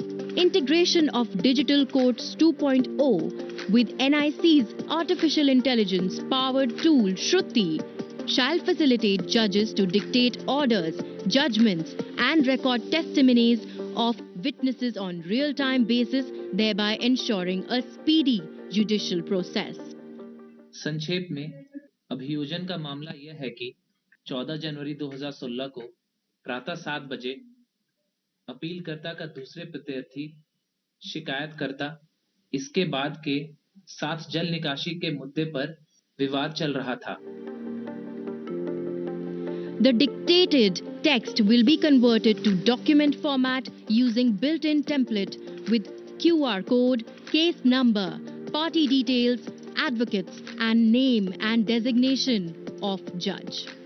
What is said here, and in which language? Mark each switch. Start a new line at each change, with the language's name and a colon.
English: Integration of Digital Courts 2.0 with NIC's artificial intelligence powered tool Shruti shall facilitate judges to dictate orders, judgments and record testimonies of witnesses on real-time basis, thereby ensuring a speedy judicial process.
Hindi: संक्षेप में अभियोजन का मामला यह है कि 14 जनवरी 2016 को प्रातः 7 बजे अपीलकर्ता का दूसरे प्रत्यर्थी शिकायतकर्ता इसके बाद के साथ जल निकासी के मुद्दे पर विवाद चल रहा था.
English: The dictated text will be converted to document format using built-in template with QR code, case number, party details, advocates and name and designation of judge.